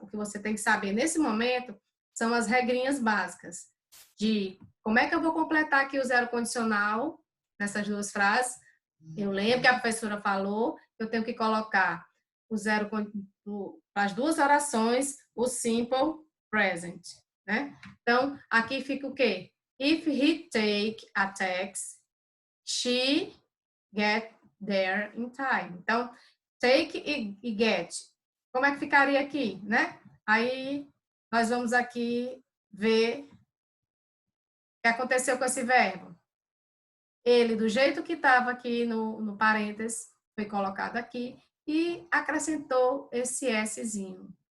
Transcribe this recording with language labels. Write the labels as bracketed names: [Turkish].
[Portuguese] O que você tem que saber nesse momento são as regrinhas básicas de como é que eu vou completar aqui o zero condicional nessas duas frases. Eu lembro que a professora falou que eu tenho que colocar o zero para as duas orações, o simple present, né? Então, aqui fica o quê? [English] If he take a taxi, she get there in time. [Portuguese] Então, take e get. Como é que ficaria aqui, né? Aí, nós vamos aqui ver o que aconteceu com esse verbo. Ele, do jeito que estava aqui no parênteses, foi colocado aqui e acrescentou esse Szinho.